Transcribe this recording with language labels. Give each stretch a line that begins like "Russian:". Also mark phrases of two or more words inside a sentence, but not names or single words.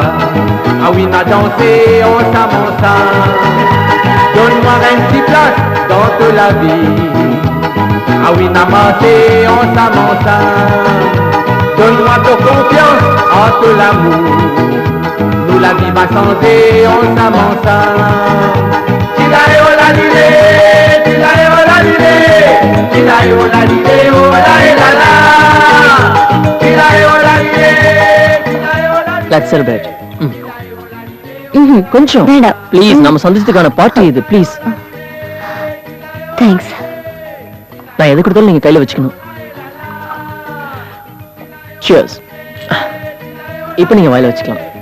French: Ah oui, m'a dansé ensemble, ensemble. Donne-moi un petit place dans toute la vie. Ah oui, n'a marché ensemble, ensemble. Donne-moi ton confiance en tout l'amour. Nous la vie va changer ensemble, ensemble. Tilae oh la lilé, tilae oh la lilé, tilae oh la lilé, oh la la la. Tilae oh la lilé, tilae oh la lilé.
English: Let's celebrate. ம்ஹும்.
Tamil: கொஞ்சம் வேண்டாம். ப்ளீஸ், நம்ம சந்தோஷத்துக்கான பார்ட்டி இது, ப்ளீஸ். தேங்க்ஸ். நான் எது கொடுத்தாலும் நீங்க கையில வச்சுக்கணும். Cheers. இப்போ நீங்க வாயில வச்சுக்கலாம்.